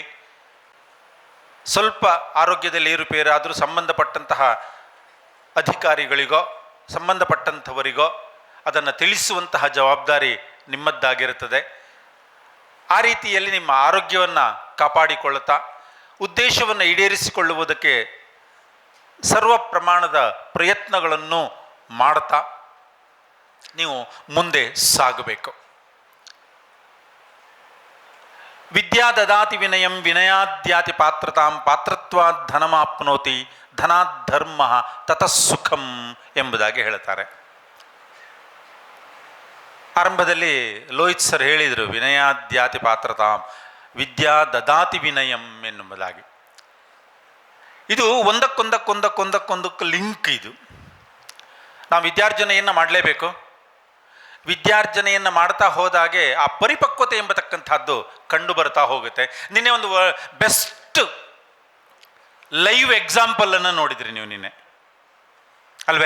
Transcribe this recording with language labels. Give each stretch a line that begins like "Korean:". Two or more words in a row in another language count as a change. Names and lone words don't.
Kannada: ಸ್ವಲ್ಪ ಆರೋಗ್ಯದಲ್ಲಿ ಏರುಪೇರಾದರೂ ಸಂಬಂಧಪಟ್ಟಂತಹ ಅಧಿಕಾರಿಗಳಿಗೋ ಸಂಬಂಧಪಟ್ಟಂಥವರಿಗೋ ಅದನ್ನು ತಿಳಿಸುವಂತಹ ಜವಾಬ್ದಾರಿ ನಿಮ್ಮದ್ದಾಗಿರುತ್ತದೆ. ಆ ರೀತಿಯಲ್ಲಿ ನಿಮ್ಮ ಆರೋಗ್ಯವನ್ನು ಕಾಪಾಡಿಕೊಳ್ಳುತ್ತಾ ಉದ್ದೇಶವನ್ನು ಈಡೇರಿಸಿಕೊಳ್ಳುವುದಕ್ಕೆ ಸರ್ವ ಪ್ರಮಾಣದ ಪ್ರಯತ್ನಗಳನ್ನು ಮಾಡ್ತಾ ನೀವು ಮುಂದೆ ಸಾಗಬೇಕು.
Sanskrit: ವಿದ್ಯಾ ದದಾತಿ ವಿನಯಂ ವಿನಯಾದ್ಯಾತಿ ಪಾತ್ರತಾಂ ಪಾತ್ರತ್ವಾದ್ ಧನಮಾಪ್ನೋತಿ ಧನಾತ್ ಧರ್ಮ ತತಃ ಸುಖಂ
Kannada: ಎಂಬುದಾಗಿ ಹೇಳ್ತಾರೆ. ಆರಂಭದಲ್ಲಿ ಲೋಹಿತ್ ಸರ್ ಹೇಳಿದರು,
Sanskrit: ವಿನಯಾದ್ಯಾತಿ ಪಾತ್ರತಾಂ ವಿದ್ಯಾ ದದಾತಿ ವಿನಯಂ
Kannada: ಎನ್ನುವುದಾಗಿ. ಇದು ಒಂದಕ್ಕೊಂದಕ್ಕೊಂದಕ್ಕೊಂದಕ್ಕೊಂದಕ್ಕೆ ಲಿಂಕ್. ಇದು ನಾವು ವಿದ್ಯಾರ್ಜನೆಯನ್ನು ಮಾಡಲೇಬೇಕು. ವಿದ್ಯಾರ್ಜನೆಯನ್ನು ಮಾಡ್ತಾ ಹೋದಾಗೆ ಆ ಪರಿಪಕ್ವತೆ ಎಂಬತಕ್ಕಂಥದ್ದು ಕಂಡು ಬರ್ತಾ ಹೋಗುತ್ತೆ. ನಿನ್ನೆ ಒಂದು
English: best live example
Kannada: ನೋಡಿದ್ರಿ ನೀವು ನಿನ್ನೆ, ಅಲ್ವೇ?